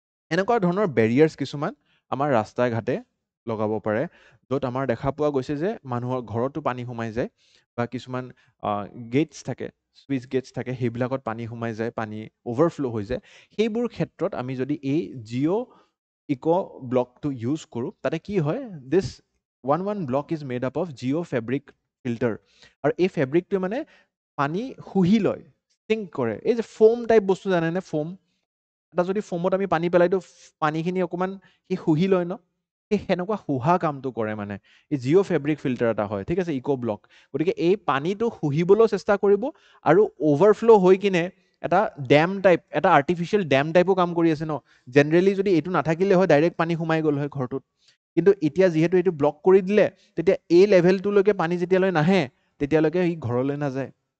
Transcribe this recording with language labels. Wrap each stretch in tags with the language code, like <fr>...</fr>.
<as>এনেকুৱা ধৰণৰ বেৰিয়াৰ্ছ কিছুমান আমাৰ ৰাস্তাই ঘাটে লগাব পাৰে, য'ত আমাৰ দেখা পোৱা গৈছে যে মানুহৰ ঘৰতো পানী সোমাই যায়, বা কিছুমান গেটছ থাকে, চুইচ গেটছ থাকে, সেইবিলাকত পানী সোমাই যায়, পানী অ'ভাৰফ্ল' হৈ যায়। সেইবোৰ ক্ষেত্ৰত আমি যদি এই জিঅ' ইকো ব্লকটো ইউজ কৰোঁ, তাতে কি হয়,</as> <en>This one block is made up of geo' fabric filter.</en> <as>আৰু এই ফেব্ৰিকটোৱে মানে পানী শুহি লয়, ছিংক কৰে। এই যে ফোম টাইপ বস্তু জানেনে? ফোম এটা যদি ফোমত আমি পানী পেলাই দিওঁ, পানীখিনি অকণমান সি শুহি লয় ন, সেই সেনেকুৱা শুহা কামটো কৰে মানে। এই জিঅ' ফেব্ৰিক ফিল্টাৰ এটা হয়, ঠিক আছে, ইকো ব্লক। গতিকে এই পানীটো শুহিবলৈও চেষ্টা কৰিব, আৰু অ'ভাৰফ্ল' হৈ কিনে এটা ডেম টাইপ, এটা আৰ্টিফিচিয়েল ডেম টাইপো কাম কৰি আছে ন। জেনেৰেলি যদি এইটো নাথাকিলে হয়, ডাইৰেক্ট পানী সোমাই গ'ল হয় ঘৰটোত। কিন্তু এতিয়া যিহেতু এইটো ব্লক কৰি দিলে, তেতিয়া এই লেভেলটোলৈকে পানী যেতিয়ালৈ নাহে, তেতিয়ালৈকে সি ঘৰলৈ নাযায়।</as>